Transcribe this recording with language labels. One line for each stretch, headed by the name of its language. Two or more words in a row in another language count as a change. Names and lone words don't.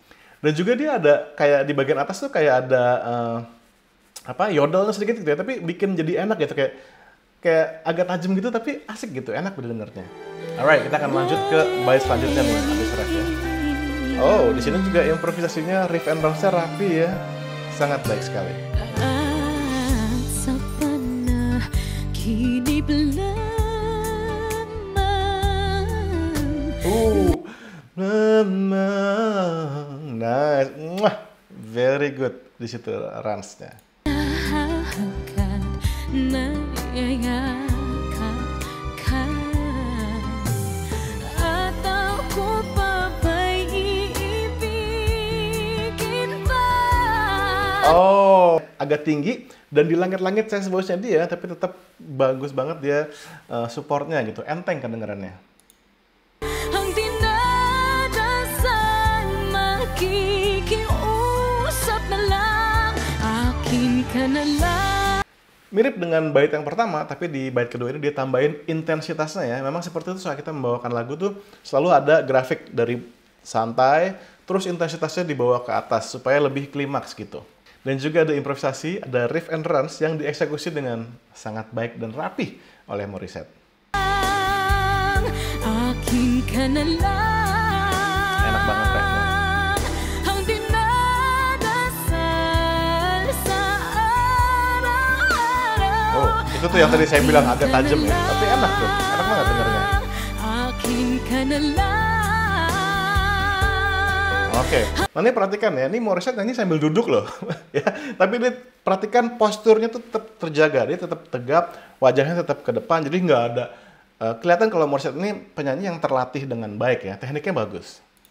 Indonesian: Dan juga dia ada kayak di bagian atas tuh kayak ada yodelnya sedikit gitu ya, tapi bikin jadi enak gitu, kayak agak tajam gitu tapi asik gitu, enak didengarnya. Alright, kita akan lanjut ke bait selanjutnya nih, habis ref ya. Oh, di sini juga improvisasinya
English: riff and bounce-
Indonesian: nya rapi ya. Sangat baik sekali.
Filipino: At sa panaginip lamang.
Indonesian: Nice.
English: Very good
Indonesian: di situ runs-nya.
Filipino: Hahagad na yayakap ka. At ako pa ba'y iibigin pa?
Indonesian: Oh, agak tinggi dan di langit-langit
English: chest voice-
Indonesian: nya dia, tapi tetap bagus banget dia supportnya gitu, enteng kedengarannya.
Filipino: Ang dinadasal, makikiusap na lang, akin ka na lang.
Indonesian: Mirip dengan bait yang pertama, tapi di bait kedua ini dia tambahin intensitasnya ya. Memang seperti itu saat kita membawakan lagu tuh selalu ada grafik dari santai, terus intensitasnya dibawa ke atas supaya lebih klimaks gitu. Dan juga ada improvisasi, ada
English: riff and runs
Indonesian: yang dieksekusi dengan sangat baik dan rapih oleh Morissette.
Filipino: Akin ka na lang.
Indonesian: Enak banget refnya.
Filipino: Ang dinadasal sa araw-araw.
Indonesian: Oh, itu tuh yang tadi saya bilang agak tajam ya, tapi enak tuh, enak banget dengarnya.
Filipino: Akin ka na lang.
Indonesian: Oke, nanti perhatikan ya, ini Morissette nyanyi sambil duduk loh, ya. Tapi dia perhatikan posturnya tuh tetap terjaga, dia tetap tegap, wajahnya tetap ke depan, jadi nggak ada kelihatan kalau Morissette ini penyanyi yang terlatih dengan baik ya, tekniknya bagus.